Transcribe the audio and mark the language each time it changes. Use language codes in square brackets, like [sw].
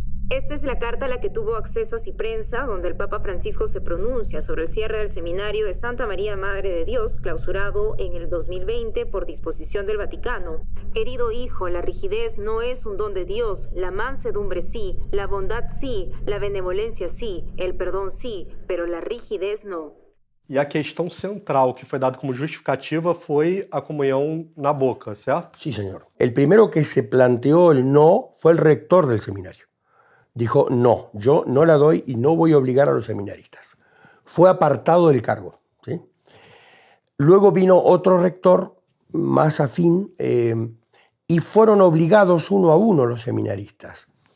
[es] Esta es la carta a la que tuvo acceso así prensa, donde el Papa Francisco se pronuncia sobre el cierre del seminario de Santa María Madre de Dios, clausurado en el 2020 por disposición del Vaticano. Querido hijo, la rigidez no es un don de Dios, la mansedumbre sí, la bondad sí, la benevolencia sí, el perdón sí, pero la rigidez no. [pt] E a questão central que foi dada como justificativa foi a comunhão na boca, ¿cierto? [es] Sí, señor. El primero que se planteó el no fue el rector del seminario. Dijo, no, yo no la doy y no voy a obligar a los seminaristas. Fue apartado del cargo, ¿sí? Luego vino otro rector más afín y fueron obligados uno a uno los seminaristas.